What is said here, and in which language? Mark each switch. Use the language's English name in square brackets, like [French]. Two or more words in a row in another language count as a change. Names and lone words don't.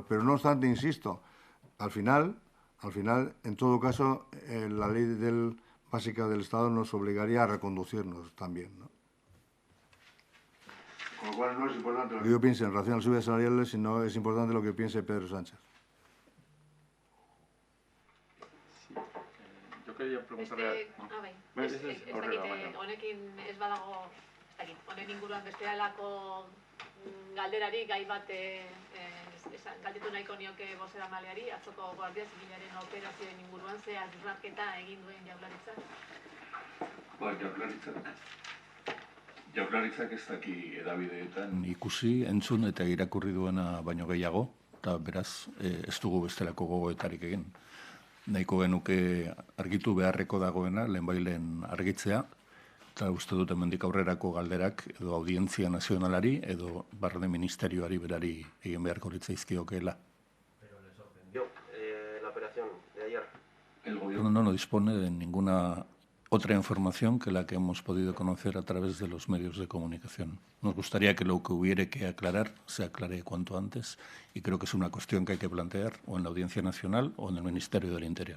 [Spanish] Pero no obstante, insisto, al final, en todo caso, la ley básica del Estado nos obligaría a reconducirnos también, ¿no? Con lo cual no es importante lo que yo piense en relación a las subidas salariales, sino es importante lo que piense Pedro Sánchez. Sí. Yo quería preguntarle... [Basque] Honekin ez badago, honen inguruan beste alako galderari gai bat galdetu nahiko nioke bozeramaleari, atzoko Guardia Zibilaren operazioen inguruan ze azterketa egin duen Jaurlaritzak. Jaurlaritzak ez daki hedabideetan ikusi, entzun eta irakurri duena baino gehiago, eta beraz ez dugu bestelako gogoetarik egin. Nahiko genuke argitu beharreko dagoena, lehenbailen argitzea, eta uste dut hemendik aurrerako galderak edo Audientzia Nazionalari edo Barne Ministerioari berari egin beharko litzaizkiokeela. [Spanish] Pero le sorprendió la operación de ayer. El gobierno no dispone de ninguna otra información que la que hemos podido conocer a través de los medios de comunicación. Nos gustaría que lo que hubiere que aclarar se aclare cuanto antes y creo que es una cuestión que hay que plantear o en la Audiencia Nacional o en el Ministerio del Interior.